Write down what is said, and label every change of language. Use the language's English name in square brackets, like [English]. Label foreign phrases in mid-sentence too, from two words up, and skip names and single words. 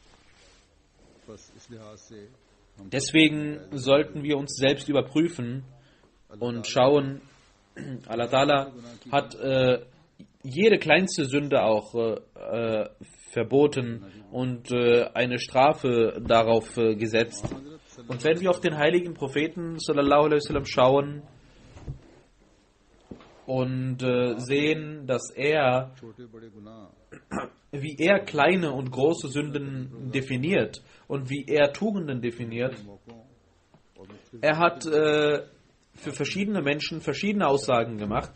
[German] Deswegen sollten wir uns selbst überprüfen und schauen, [Arabic] الله تعالى [German] hat jede kleinste Sünde auch verboten und eine Strafe darauf gesetzt. Und wenn wir auf den heiligen Propheten [Arabic] صلى الله عليه وسلم [German] schauen und sehen, dass er, wie er kleine und große Sünden definiert und wie er Tugenden definiert, er hat für verschiedene Menschen verschiedene Aussagen gemacht.